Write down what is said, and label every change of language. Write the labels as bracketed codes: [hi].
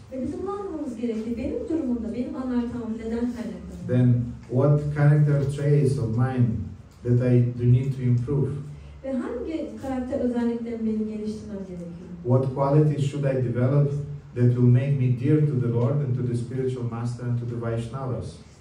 [tr] Ve bizim bunu anlamamız gerekli. Benim durumumda, benim anartam neden kaynaklanıyor? [en] Then, what character traits of mine that I do need to improve? [tr] Ve hangi karakter özelliklerimi benim geliştirmem gerekiyor? [en] What qualities should I develop that will make me dear to the Lord and to the spiritual master and to the Vaishnavas?